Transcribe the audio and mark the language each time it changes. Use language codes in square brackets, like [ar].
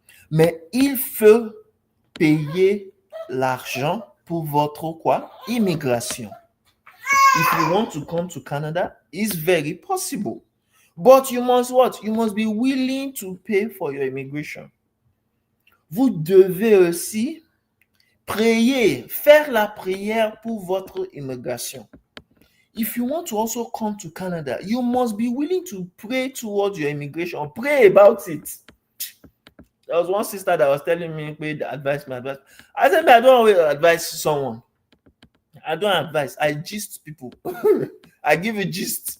[fr] Mais il faut payer l'argent pour votre immigration. [en] If you want to come to Canada, it's very possible. But you must what? You must be willing to pay for your immigration. [fr] Vous devez aussi prier, faire la prière pour votre immigration. [en] If you want to also come to Canada, you must be willing to pray towards your immigration. Pray about it. There was one sister that was telling me, advise me. I said, I don't always advise someone. I don't advise. I gist people. I give you gist.